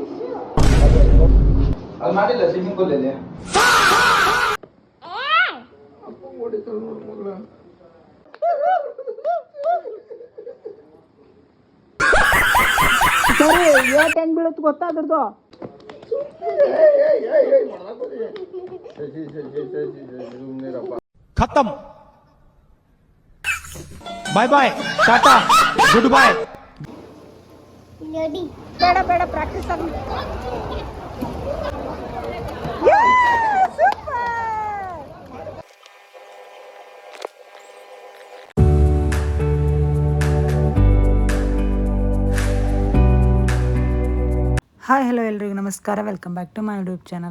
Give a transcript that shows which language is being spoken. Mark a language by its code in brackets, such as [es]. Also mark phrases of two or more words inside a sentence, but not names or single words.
[kn] ಅದು ಮಾಡಿಲ್ಲ [en] swimming pool [kn] ಅಲ್ಲಿ ಸರಿ ಏಟ್ ಹೆಂಗ್ ಬೀಳುತ್ತೆ ಗೊತ್ತಾ ಅದ್ರದ್ದು [en] खत्म bye bye tata good bye [kn] ಬೇಡ ಬೇಡ ಪ್ರಾಕ್ಟೀಸ್ ಆಗಿ [en] hi hello [kn] ಎಲ್ರಿಗೂ ನಮಸ್ಕಾರ, [en] welcome back to my YouTube channel.